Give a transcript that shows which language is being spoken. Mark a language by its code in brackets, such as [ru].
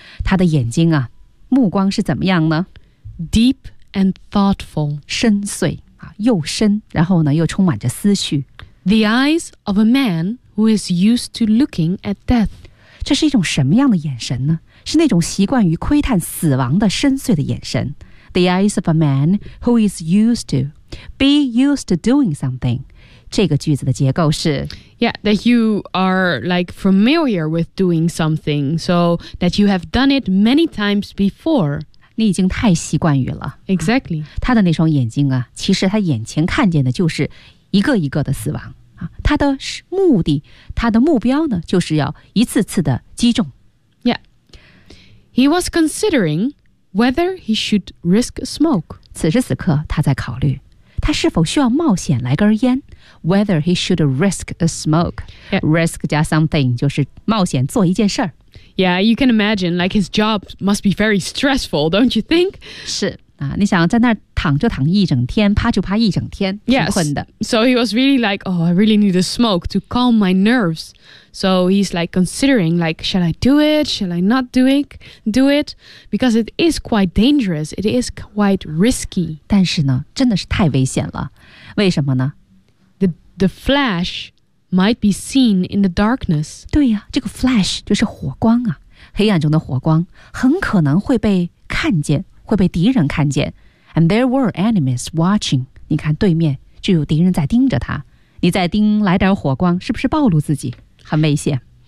[zh] 他的眼睛啊，目光是怎么样呢 [en] ？Deep and thoughtful. [zh] 深邃啊，又深，然后呢，又充满着思绪。 [en] The eyes of a man who is used to looking at death. [zh] 这是一种什么样的眼神呢？是那种习惯于窥探死亡的深邃的眼神。 [en] The eyes of a man who is used to be used to doing something. [zh] 这个句子的结构是 [en] Yeah, that you are like familiar with doing something, so that you have done it many times before. [zh] 你已经太习惯于了。 [en] Exactly.、 [zh] 啊、他的那双眼睛啊，其实他眼前看见的就是一个一个的死亡、啊、他的目的，他的目标呢，就是要一次次的击中。 [en] Yeah. He was considering whether he should risk smoke. [zh] 此时此刻，他在考虑。他是否需要冒险来根烟 ？ [en] Whether he should risk a smoke,、 yeah. [zh] risk 加 something 就是冒险做一件事儿。 [en] Yeah, you can imagine, like his job must be very stressful, don't you think? [zh] 是啊，你想在那儿躺就躺一整天，趴就趴一整天，挺困的。 [en] Yes. So he was really like, oh, I really need a smoke to calm my nerves. So he's like considering, like, shall I do it? Shall I not do it? Because it is quite dangerous. It is quite risky. [zh] 但是呢，真的是太危险了。为什么呢 [en] ？The flash might be seen in the darkness. [zh] 对呀、啊，这个 flash 就是火光啊，黑暗中的火光很可能会被看见，会被敌人看见。 [en] And there were enemies watching. [zh] 你看对面就有敌人在盯着他。你再盯来点火光，是不是暴露自己？很危险。